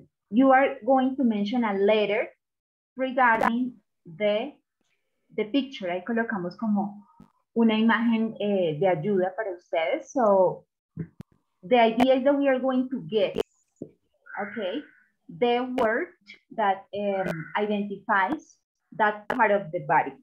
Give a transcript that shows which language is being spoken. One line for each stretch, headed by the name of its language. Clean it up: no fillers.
English: You are going to mention a letter regarding the picture.
Spanish: Ahí colocamos como una imagen de ayuda para ustedes.
English: So the idea is that we are going to guess, okay, the word that identifies that part of the body.